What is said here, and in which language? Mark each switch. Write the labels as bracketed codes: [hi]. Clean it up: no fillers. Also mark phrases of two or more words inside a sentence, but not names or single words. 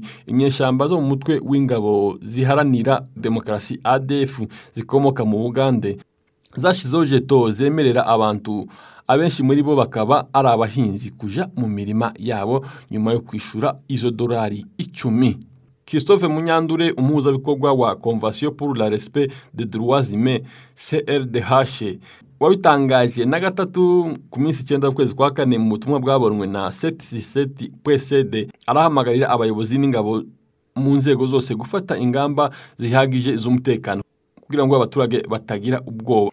[rw] Inyeshamba zo mu mutwe w'ingabo ziharanira demokarasi ADF zikomoka mu Bugande zashizeho jeto zemerera abantu abenshi muri bo bakaba ari abahinzi kuja mu mirima yabo nyuma yo kwishura izo dolari 10. Christophe Munyandure, umuhuzabikorwa wa Convention pour le respect des droits humains CRDH, wabitangaje na gatatu ku minsi 9 kwezi kwa kane mu butumwa bwabonwe na 767 PSD, arahamagarira abayobozi n'ingabo mu nzego zose gufata ingamba zihagije z'umutekano kugira ngo abaturage batagira ubwoba.